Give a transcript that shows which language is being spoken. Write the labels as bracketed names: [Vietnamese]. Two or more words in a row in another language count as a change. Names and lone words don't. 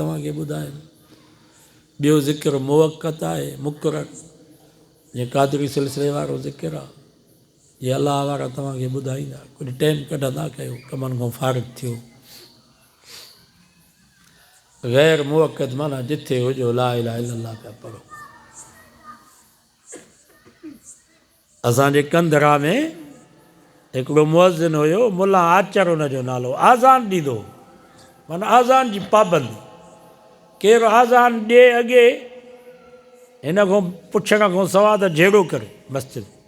[Sindhi] तव्हांखे ॿुधाइनि ॿियो ज़िक्र मुवक़्क़त आहे, मुक़रर, जीअं क़ादरी सिलसिले वारो ज़िक्र आहे। इहे अलाह वारा तव्हांखे ॿुधाईंदा, कुझु टाइम कढंदा कयो, कमनि खां फ़ारिग़ थियो। ग़ैर मुवक़्क़त माना जिथे हुजो [Arabic] لا إله إلا الله [Sindhi] पिया पढ़ो। असांजे कंदरा में हिकिड़ो मुअज़्ज़िन हुयो, मुला आचर हुनजो नालो, आज़ान ॾींदो, माना आज़ान जी पाबंदी। केरु आज़ान ॾिए अॻे हिन खां पुछण खां सवाइ त जहिड़ो करे मस्जिद।